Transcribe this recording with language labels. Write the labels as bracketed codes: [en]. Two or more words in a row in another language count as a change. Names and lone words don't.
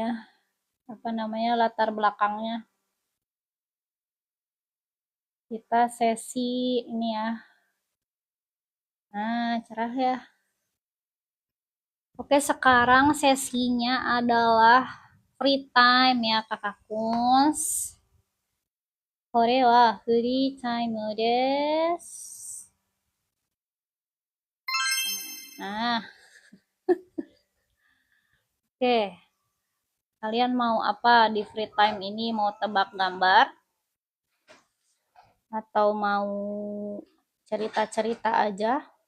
[id] Latar belakangnya. Kita sesi ini ya. Nah, cerah ya. Oke, sekarang sesinya adalah [en] free time [id] ya, Kakak Kuns. [ja] これはフリータイムです。 [id] Nah, oke. Kalian mau apa di [en] free time [id] ini? Mau tebak gambar? Atau mau cerita-cerita aja?